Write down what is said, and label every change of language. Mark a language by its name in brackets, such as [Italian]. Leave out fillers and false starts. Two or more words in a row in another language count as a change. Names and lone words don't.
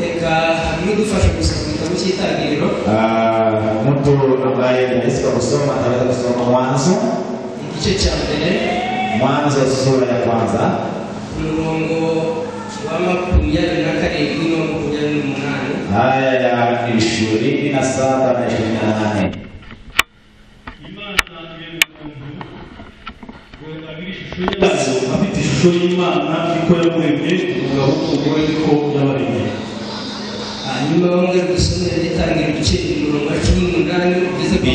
[Swahili] Mtu ambaye anaweza kusoma ataweza kusoma Mwanzo sura ya kwanza aya ya 27 na 28. [Kinyarwanda] Afite ishusho y'Imana iko yamuremye umugabo n'umugore niko yabaremye. Hanyuma bamwe gusomera itangira igice 18 kugeza ku